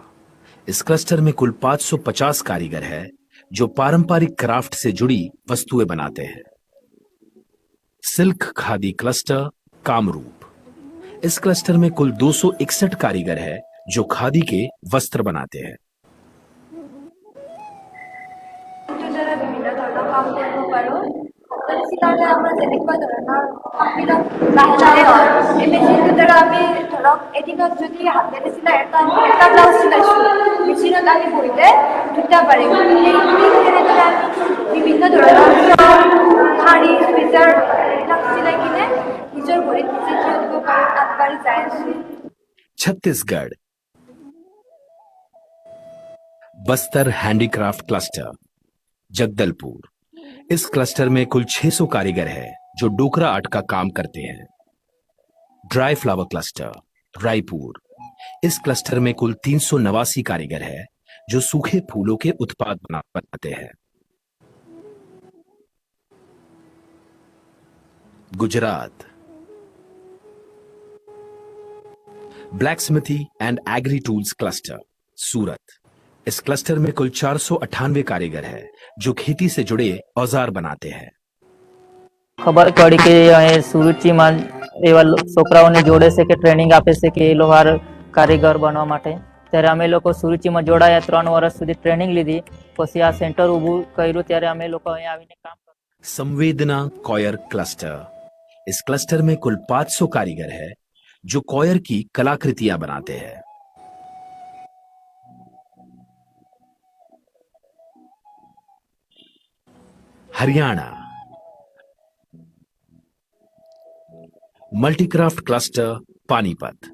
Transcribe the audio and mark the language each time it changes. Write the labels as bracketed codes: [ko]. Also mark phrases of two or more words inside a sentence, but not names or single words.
[hi] इस क्लस्टर में कुल 550 कारीगर है जो पारंपरिक क्राफ्ट से जुड़ी वस्तुएं बनाते हैं। सिल्क खादी क्लस्टर कामरूप। इस क्लस्टर में कुल 261 कारीगर है जो खादी के वस्त्र बनाते हैं। [as] চিলালে আমরা যেনেকুৱা ধৰণৰ কামবিলাক লাহে লাহে হয় এই মেচিনটোৰ দ্বাৰা আমি ধৰক এদিনত যদি হাতেৰে চিলাই এটা ব্লাউজ চিলাইছোঁ মেচিনত আমি বহিলে দুটা পাৰিম। তেনেদৰে আমি বিভিন্ন ধৰণৰ শাৰী চুইজাৰ এইবিলাক চিলাই কিনে নিজৰ ভৰিত নিজে থিয় দিব পাৰোঁ, আগবাঢ়ি যাই আছোঁ। [hi] छत्तीसगढ़। बस्तर हैंडीक्राफ्ट क्लस्टर जगदलपुर। इस क्लस्टर में कुल 600 कारीगर है जो डोकरा आर्ट का काम करते हैं। ड्राई फ्लावर क्लस्टर रायपुर। इस क्लस्टर में कुल 389 कारीगर है जो सूखे फूलों के उत्पाद बनाते हैं। गुजरात। ब्लैकस्मिथी एंड एग्री टूल्स क्लस्टर सूरत। इस क्लस्टर में कुल 498 कारीगर है जो खेती से जुड़े औजार बनाते हैं। [gu] ખબર પડી કે અહીં સુરુચિમાં એવા છોકરાઓને જોડે છે કે ટ્રેનિંગ આપે છે કે એ લોહાર કારીગર બનવા માટે, ત્યારે અમે લોકો સુરુચિમાં જોડાયા, 3 વર્ષ સુધી ટ્રેનિંગ લીધી, પછી આ સેન્ટર ઊભું કર્યું ત્યારે અમે લોકો અહીં આવીને કામ કર્યું। [hi] संवेदना कॉयर क्लस्टर। इस क्लस्टर में कुल 500 कारीगर है जो कॉयर की कलाकृतियां बनाते हैं। हरियाणा। मल्टीक्राफ्ट क्लस्टर पानीपत।